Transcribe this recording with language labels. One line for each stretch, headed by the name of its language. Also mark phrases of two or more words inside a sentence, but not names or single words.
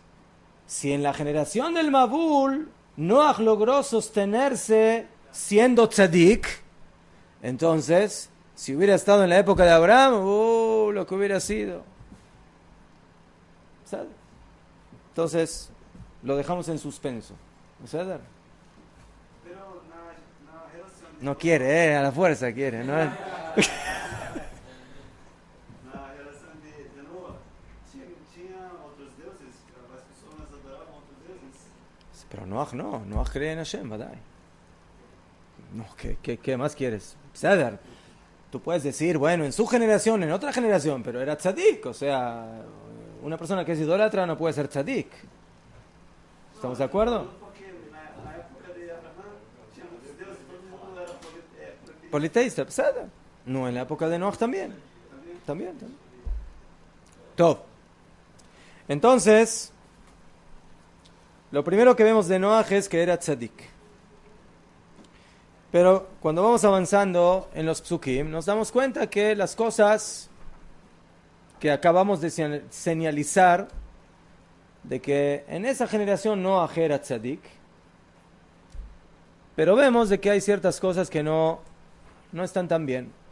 Spanish: Si en la generación del Mabul, Noaj logró sostenerse siendo tzadik, entonces, si hubiera estado en la época de Abraham, lo que hubiera sido. ¿Sabes? Entonces, lo dejamos en suspenso. ¿Sabes? Pero la generación No quiere, a la fuerza quiere, ¿no?
Portuguese: Na relação de Noah, tinha outros deuses, as pessoas adoravam outros deuses.
Spanish: Pero Noach no, Noach cree en Hashem, ¿verdad? No, ¿qué más quieres? Ceder. Tú puedes decir, bueno, en su generación, en otra generación, pero era tzadik, o sea, una persona que es idólatra no puede ser tzadik. ¿Estamos de acuerdo?
Portuguese: Porque na época de Abraham tinha muitos deuses, todo mundo era politeísta. Politeísta,
Spanish: ceder. No, en la época de Noach también. También. Top. Entonces, lo primero que vemos de Noach es que era tzadik. Pero cuando vamos avanzando en los psukim, nos damos cuenta que las cosas que acabamos de señalizar, de que en esa generación Noach era tzadik, pero vemos de que hay ciertas cosas que no están tan bien.